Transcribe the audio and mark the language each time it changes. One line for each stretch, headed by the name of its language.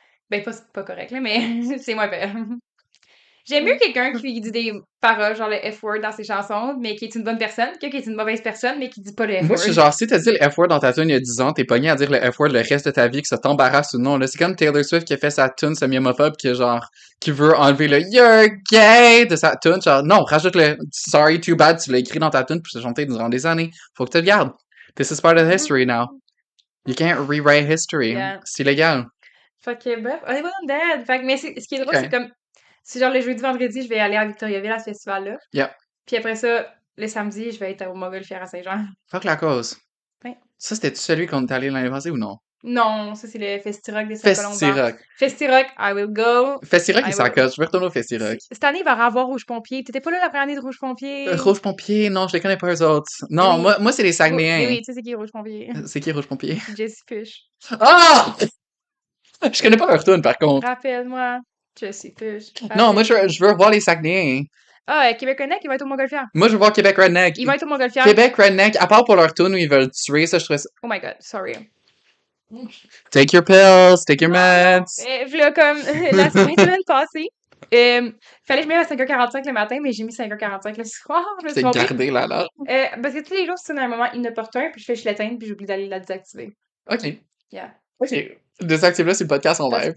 French: Ben, pas correct, là, mais c'est moins pire. J'aime mieux quelqu'un qui dit des paroles, genre le F-word dans ses chansons, mais qui est une bonne personne, que qui est une mauvaise personne, mais qui dit pas le Moi, je suis genre, si t'as dit le F-word dans ta tune il y a 10 ans, t'es pogné à dire le F-word le reste de ta vie, que ça t'embarrasse ou non, là. C'est comme Taylor Swift qui a fait sa tune semi-homophobe, qui est genre, qui veut enlever le
English: You're gay
French: de sa tune. Genre, non, rajoute le
English: Sorry, too bad,
French: tu l'as écrit dans ta tune, puis tu l'as chanté durant des années. Faut que tu le gardes.
English: This is part of history now. You can't rewrite history. Yeah.
French: C'est illégal. Fait que, bref, on est pas dead. Fait que, mais ce qui est drôle, Ok. c'est comme, c'est genre le jeudi, vendredi, je vais aller à Victoriaville à ce festival-là.
English: Yep.
French: Puis après ça, le samedi, je vais être au Montgolfière à Saint-Jean. Fuck la cause. Ouais. Ça, c'était celui qu'on est allé l'année passée ou non? Non, ça, c'est le Festi-Rock des Saint-Colomban. Festi-Rock.
English: Festi-Rock, I will go.
French: Festi-Rock,
English: I
French: il s'en
English: will-
French: coche. Je vais retourner au Festi-Rock. Cette année, il va y avoir Rouge Pompier. T'étais pas là la première année de Rouge Pompier? Rouge Pompier, non, je les connais pas eux autres. Non, Oui. moi c'est les Mais Saguenayens. oui, tu sais c'est qui Rouge Pompier? C'est qui Rouge Pompier? Jessie Push. Ah! Je connais pas leur tune, par contre. Rappelle-moi. Jessie Push. Non, moi, je veux voir les Saguenayens. Ah, Québec Connect, il va être au Montgolfière. Moi, je veux voir Québec Redneck. Il va être au Montgolfière. Québec Redneck, à part pour leur tune où ils veulent tuer, ça, je trouvais ça...
English: Oh my god, sorry. Take your pills, take your meds.
French: Là, comme la semaine passée, fallait que je me lève à 5h45 le matin, mais j'ai mis 5h45 le soir. Je me suis C'est trompée. gardé, là, là. Parce que tous les jours, c'est un moment inopportun, puis je l'éteindre, puis j'oublie d'aller la désactiver.
English: OK. Yeah. OK.
French: Désactive-là, c'est le podcast en live.